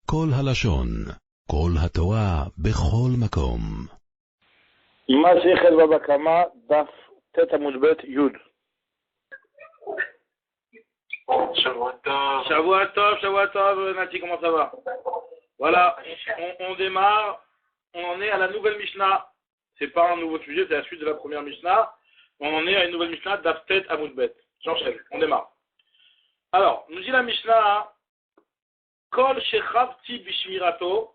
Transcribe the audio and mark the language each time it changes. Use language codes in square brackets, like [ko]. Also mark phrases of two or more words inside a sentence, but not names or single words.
[he] כל הלשון, כל התורה, בכל מקום. מסכת בבא קמא, דף ט עמוד ב' י'. שבוע טוב, [fr] Nati, comment ça va? Voilà, on démarre, on en est à la nouvelle Mishnah. C'est pas un nouveau sujet, c'est la suite de la première Mishnah. On en est à une nouvelle Mishnah, [he] דף ט עמוד ב. [fr] J'enchaîne, on démarre. Alors, nous dit la Mishnah, [he] כל שחבתי בשמירתו.